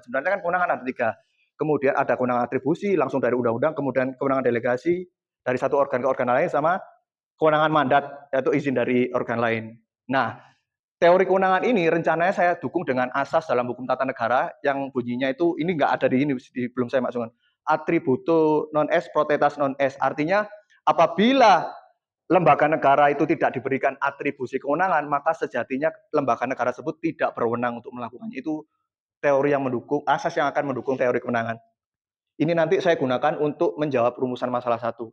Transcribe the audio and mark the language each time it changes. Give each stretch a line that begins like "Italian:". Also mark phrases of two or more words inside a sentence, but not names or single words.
Indonesian: Sebenarnya kan kewenangan ada tiga. Kemudian ada kewenangan atribusi langsung dari undang-undang, kemudian kewenangan delegasi dari satu organ ke organ lain, sama kewenangan mandat yaitu izin dari organ lain. Nah, teori kewenangan ini rencananya saya dukung dengan asas dalam hukum tata negara yang bunyinya itu, ini nggak ada di ini, belum saya masukkan.
Latin: Attributo non est potestas non est,
Indonesian: artinya apabila lembaga negara itu tidak diberikan atribusi kewenangan, maka sejatinya lembaga negara tersebut tidak berwenang untuk melakukannya. Itu teori yang mendukung, asas yang akan mendukung teori kewenangan. Ini nanti saya gunakan untuk menjawab rumusan masalah satu.